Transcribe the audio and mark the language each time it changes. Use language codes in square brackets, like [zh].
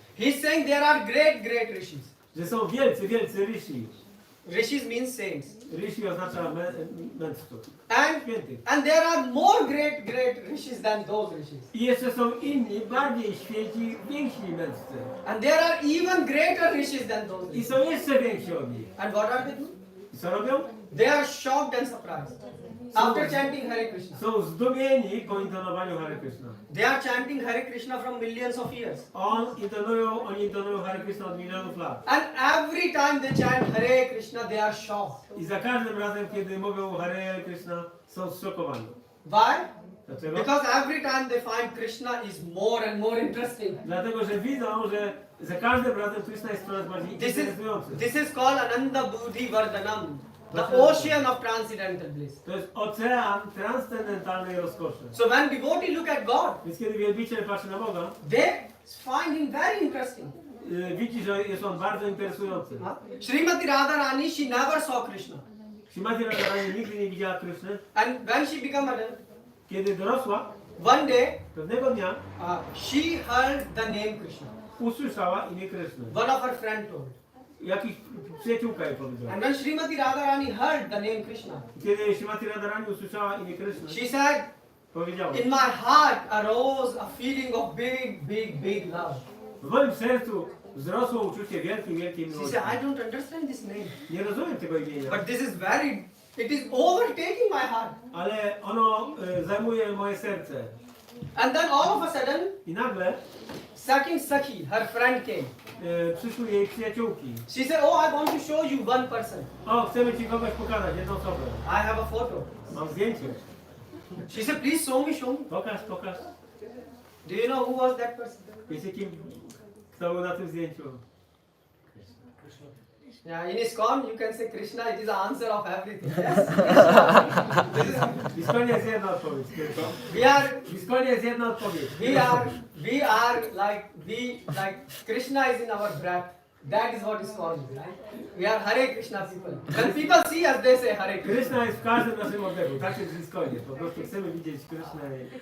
[en] He's saying there are great rishis. [pl] że są wielcy rishi. [en] Rishis means saints. [pl] Rishi oznacza mędrców. Świętych. [en] And there are more great rishis than those rishis. [pl] I jeszcze są inni, bardziej święci, więksi mędrcy. [en] And there are even greater rishis than those [pl] I [en] rishis. [pl] są jeszcze więksi od nich. [en] And what are they doing? [pl] I co robią? [en] They are shocked and surprised. After chanting Hare Krishna. [pl] Są zdumieni po intonowaniu Hare Krishna. [en] They are chanting Hare Krishna from millions of years. [pl] Oni intonują Hare Krishna od milionów lat. [en] And every time they chant Hare Krishna, they are shocked. [pl] I za każdym razem, kiedy mówią Hare Krishna, są zszokowani. [en] Why? [pl] Dlaczego? [en] Because every time they find Krishna is more and more interesting. [pl] Dlatego, że widzą, że za każdym razem Krishna jest coraz bardziej interesujący. [en] This is called Ananda Buddhi Vardhanam. The ocean of transcendental bliss. [pl] To jest ocean transcendentalnej rozkoszy. [en] So when devotee look at God, [pl] Więc kiedy wielbiciel patrzy na Boga, [en] they find him very interesting. [pl] widzi, że jest on bardzo interesujący. [en] Srimati Radharani, she never saw Krishna. [pl] Śrimati Radharani nigdy nie widziała Kryszny. [en] And when she became adult, [pl] Kiedy dorosła, [en] one day, [pl] pewnego dnia [en] she heard the name Krishna. [pl] usłyszała imię Kryszny. [en] One of her friend told. [pl] Jakiś przyjaciółka jej powiedziała. [en] And when Srimati Radharani heard the name Krishna, [pl] Kiedy Śrimati Radharani usłyszała imię Kryszny, [en] she said, [pl] powiedziała: [en] in my heart arose a feeling of big love. [pl] w moim sercu wzrosło uczucie wielkiej [en] She [pl] miłości. [en] said, I don't understand this name. [pl] Nie rozumiem tego imienia, [en] But it is overtaking my heart. [pl] ale ono zajmuje moje serce. [en] And then all of a sudden, [pl] I nagle [en] Sakhi, her friend came. [pl] przyszły jej przyjaciółki. [en] She said, oh, I want to show you one person. [pl] O, chcemy ci kogoś pokazać, jedną osobę. [en] I have a photo. [pl] Mam zdjęcie. [en] She said, please show me. [pl] Pokaż. [en] Do you know who was that person? [pl] Wiecie kto był na tym zdjęciu? [en] Yeah, in ISKCON, you can say Krishna, it is the answer of everything. Yes? [pl] W ISKCONie jest jedna odpowiedź. W ISKCOnie jest jedna odpowiedź. [en] We are like Krishna is in our breath. That is what ISKCON is, right? We are Hare Krishna people. When people see us, they say Hare Krishna. [pl] Krishna jest w każdym naszym oddechu. Tak jest w ISKCOnie. Po prostu chcemy widzieć Krishnę.